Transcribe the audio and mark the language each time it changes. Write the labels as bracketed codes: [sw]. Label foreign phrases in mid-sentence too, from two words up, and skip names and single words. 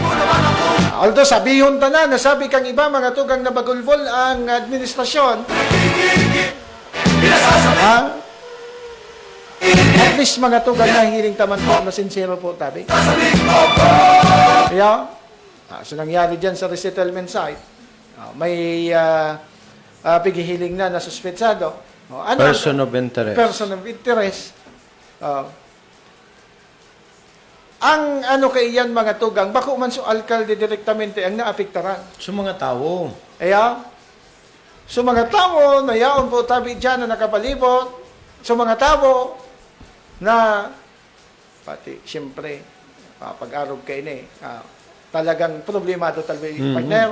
[bik] Although sabihon ta na, nasabi kang iba mga tugang na bagulbol ang administrasyon, at least mga tugang na hiring taman po na sincero po tabi. Kaya, so nangyari dyan sa resettlement site, may pighihiling na nasuspetsado. Ano, [en] Person of interest. person of interest. [bik] Ang ano kay iyan mga tugang, bako man so alkalde direktamente ang naapektaran. So mga tao. Kaya, so mga tao na yaon po tabi dyan na nakapalibot, so mga tao na, pati siyempre, pag-arog kayo na [tl] talagang problemado talaga yung partner.